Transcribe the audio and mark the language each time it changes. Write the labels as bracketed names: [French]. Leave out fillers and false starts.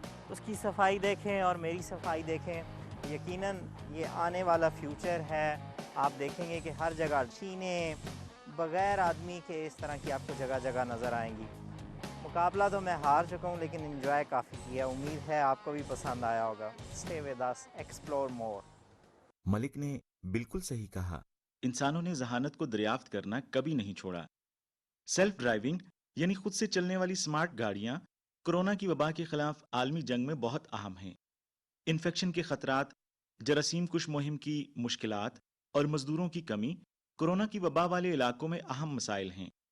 [Urdu] اس کی صفائی دیکھیں اور میری صفائی دیکھیں. یقیناً یہ آنے والا فیوچر ہے. آپ دیکھیں گے کہ ہر جگہ مشینیں بغیر آدمی کے اس طرح کی آپ کو جگہ جگہ نظر آئیں گی. مقابلہ تو میں ہار چکا ہوں لیکن انجوائے کافی کیا. امید ہے آپ کو بھی پسند آیا ہوگا. [English] Stay with us, explore more. [Urdu] ملک نے بالکل صحیح کہا. انسانوں نے ذہانت کو دریافت کرنا کبھی نہیں چھوڑا. سیلف ڈرائیونگ یعنی خود سے چلنے والی سمارٹ گاڑیاں کورونا کی وبا کے خلاف عالمی جنگ میں بہت اہم ہیں. انفیکشن کے خطرات، جراثیم کش مہم کی مشکلات اور مزدوروں کی کمی کورونا کی وبا والے علاقوں میں اہم مسائل ہیں.